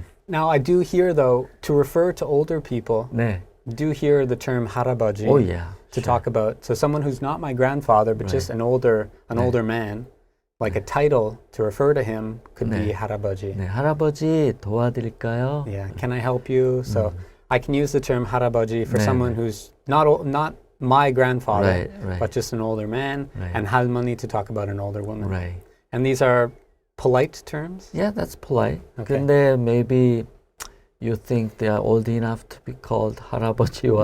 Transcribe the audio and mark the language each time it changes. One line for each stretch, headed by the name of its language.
English: Now I do hear though to refer to older people.
Korean: 네.
English: Do hear the term 할아버지 Oh yeah. to sure. talk about. So someone who's not my grandfather, but just Right. an older
Korean: 네.
English: man, like a title to refer to him could be
Korean: 네. 할아버지. 네, 할아버지 도와드릴까요?
English: Yeah. Can I help you? So I can use the term 할아버지 for
Korean: 네.
English: someone who's not my grandfather, Right. but just an older man, Right. and 할머니 to talk about an older woman. Right. And these are polite terms. Yeah, that's polite. Okay. 근데 maybe you think they are old enough to be called 할아버지 or